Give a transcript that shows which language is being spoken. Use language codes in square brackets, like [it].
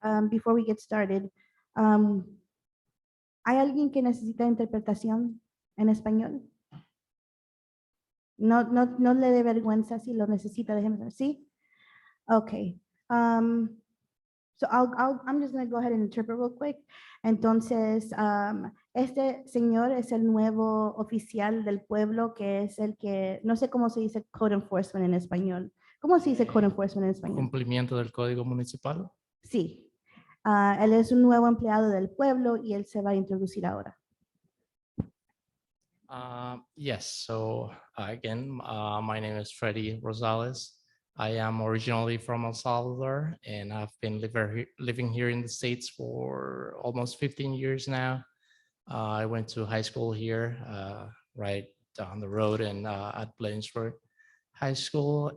[es] Before we get started, ¿hay alguien que necesita interpretación en español? No le dé vergüenza si lo necesita, déjeme saber. ¿Sí? Okay. [en] So I'm just going to go ahead and interpret real quick. [es] Entonces, este señor es el nuevo oficial del pueblo, que es el que, no sé cómo se dice code enforcement en español. ¿Cómo se dice code enforcement en español? Cumplimiento del código municipal. Sí. Él es un nuevo empleado del pueblo y él se va a introducir ahora. [en] Yes, so again, my name is Freddy Rosales. I am originally from El Salvador and I've been living here in the States for almost 15 years now. I went to high school here, right down the road and at Bladensburg High School.